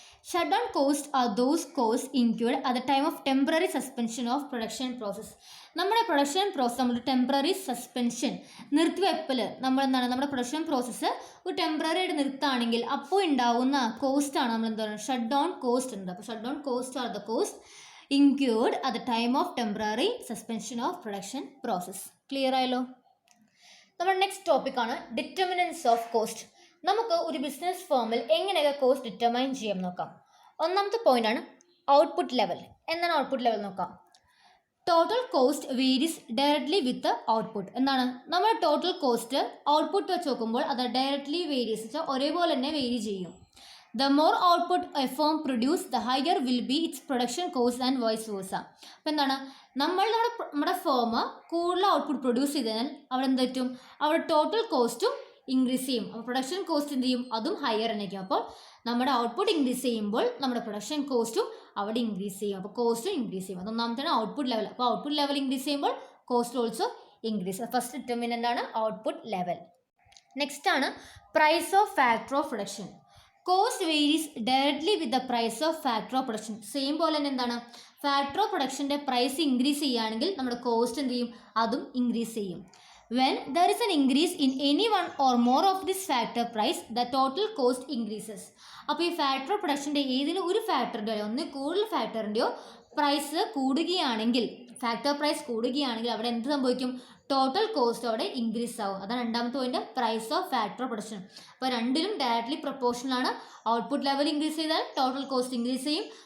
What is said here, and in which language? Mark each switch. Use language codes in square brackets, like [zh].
[en] Shut down cost are those cost include at the time of temporary suspension of production process. [ml] നമ്മുടെ production process നമ്മൾ temporary suspension നിർത്തിവെപ്പൽ, നമ്മുടെ production process ഒരു temporary ആയിട്ട് നിർത്തുകയാണെങ്കിൽ അപ്പോൾ ഉണ്ടാകുന്ന കോസ്റ്റാണ് നമ്മൾ എന്താ പറയുക ഷട്ട് ഡൗൺ കോസ്റ്റ് ഉണ്ട്. [en] അപ്പോൾ shut down cost are the cost incurred at the time of temporary suspension of production process. [ml] Clear ആയല്ലോ? നമ്മുടെ നെക്സ്റ്റ് ടോപ്പിക്കാണ് ഡിറ്റർമിനൻസ് ഓഫ് കോസ്റ്റ്. നമുക്ക് ഒരു ബിസിനസ് ഫോമിൽ എങ്ങനെയൊക്കെ കോസ്റ്റ് ഡിറ്റർമൈൻ ചെയ്യാൻ നോക്കാം. ഒന്നാമത്തെ പോയിന്റാണ് ഔട്ട്പുട്ട് ലെവൽ. എന്താണ് ഔട്ട്പുട്ട് ലെവൽ നോക്കാം. [en] Total cost varies directly with output. [ml] എന്താണ് നമ്മുടെ ടോട്ടൽ കോസ്റ്റ് ഔട്ട്പുട്ട് വെച്ച് നോക്കുമ്പോൾ അത് ഡയറക്ട്ലി വേരീസ് വെച്ചാൽ ഒരേപോലെ തന്നെ വേരി ചെയ്യും. [en] The more output a firm produce, the higher will be its production cost and vice versa. [ml] അപ്പോൾ എന്താണ് നമ്മുടെ ഫേം കൂടുതൽ ഔട്ട്പുട്ട് പ്രൊഡ്യൂസ് ചെയ്ത് കഴിഞ്ഞാൽ അവിടെ എന്ത് പറ്റും, അവിടെ ടോട്ടൽ കോസ്റ്റും ഇൻക്രീസ് ചെയ്യും. അപ്പോൾ പ്രൊഡക്ഷൻ കോസ്റ്റ് എന്ത് ചെയ്യും? അതും ഹയർ ആയിരിക്കും. അപ്പോൾ നമ്മുടെ ഔട്ട്പുട്ട് ഇൻക്രീസ് ചെയ്യുമ്പോൾ നമ്മുടെ പ്രൊഡക്ഷൻ കോസ്റ്റും അവിടെ ഇൻക്രീസ് ചെയ്യും. അപ്പോൾ കോസ്റ്റും ഇൻക്രീസ് ചെയ്യും. അതൊന്നാമത്തെയാണ് ഔട്ട്പുട്ട് ലെവൽ. അപ്പോൾ ഔട്ട്പുട്ട് ലെവൽ ഇൻക്രീസ് ചെയ്യുമ്പോൾ [en] Cost also increase. [ml] First determinant ആണ് ഔട്ട്പുട്ട് ലെവൽ. നെക്സ്റ്റ് ആണ് price of factor of production. [en] Cost varies directly with the price of factor of production. [ml] Same പോലെ തന്നെ എന്താണ്, ഫാക്ടർ ഓഫ് പ്രൊഡക്ഷൻ്റെ പ്രൈസ് ഇൻക്രീസ് ചെയ്യുകയാണെങ്കിൽ നമ്മുടെ cost എന്ത് ചെയ്യും? അതും ഇൻക്രീസ് ചെയ്യും. [en] When there is an increase in any one or more of this factor price, the total cost increases. [ml] അപ്പോൾ ഈ ഫാക്ടർ ഓഫ് പ്രൊഡക്ഷൻ്റെ ഏതെങ്കിലും ഒരു ഫാക്ടറിൻ്റെയോ ഒന്നിൽ കൂടുതൽ ഫാക്ടറിൻ്റെയോ പ്രൈസ് കൂടുകയാണെങ്കിൽ, ഫാക്ടർ പ്രൈസ് കൂടുകയാണെങ്കിൽ അവിടെ എന്ത് സംഭവിക്കും? ടോട്ടൽ കോസ്റ്റ് അവിടെ ഇൻക്രീസ് ആവും. അതാണ് രണ്ടാമത്തെ point, price of factor of production. അപ്പോൾ രണ്ടിലും ഡയറക്ട്ലി പ്രൊപ്പോർഷണൽ ആണ്. ഔട്ട്പുട്ട് ലെവൽ ഇൻക്രീസ് ചെയ്താൽ ടോട്ടൽ കോസ്റ്റ് ഇൻക്രീസ് ചെയ്യും.